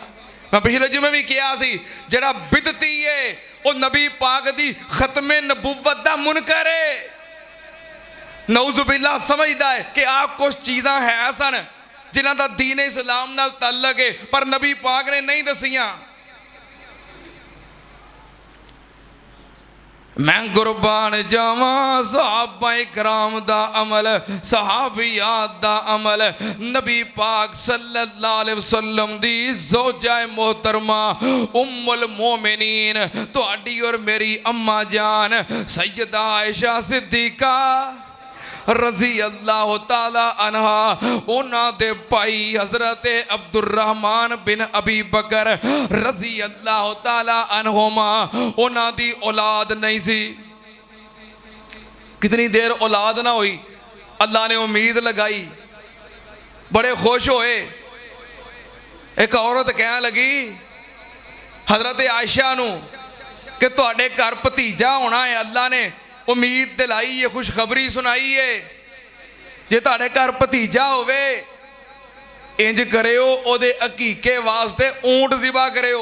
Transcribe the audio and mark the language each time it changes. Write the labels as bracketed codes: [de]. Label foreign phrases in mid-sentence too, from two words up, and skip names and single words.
[pa] میں پچھلے جمعے بھی کیہا سی، جیہڑا بدعتی ہے او نبی پاک دی ختمِ نبوت دا منکر ہے, [ar] نعوذ بالله [pa] سمجھدا ہے کہ آ کجھ چیزاں ہے سن جنہاں دا دین اسلام نال تعلق ہے، پر نبی پاک نے نہیں دسیاں. میں قربان جاواں صحابہ کرام دا عمل، صحابیات دا عمل، نبی پاک [ar] صلى الله عليه وسلم [pa] دی زوجہ محترمہ ام المومنین تہاڈی اور میری اماں جان سیدہ عائشہ صدیقہ [ar] رضي الله تعالى عنها, [pa] انہاں دے بھائی حضرت عبدالرحمٰن بن ابی بکر [ar] رضي الله تعالى عنهما, [pa] انہاں دی اولاد نہیں سی. کتنی دیر اولاد نہ ہوئی، اللہ نے امید لگائی، بڑے خوش ہوئے. اک عورت کہن لگی حضرت عائشہ نوں کہ تہاڈے گھر بھتیجا ہونا ہے، اللہ نے امید دلائی ہے، خوشخبری سنائی ہے، جے تہاڈے گھر بھتیجا ہووے انج کریو اودے عقیقے واسطے اونٹ ذبح کریو.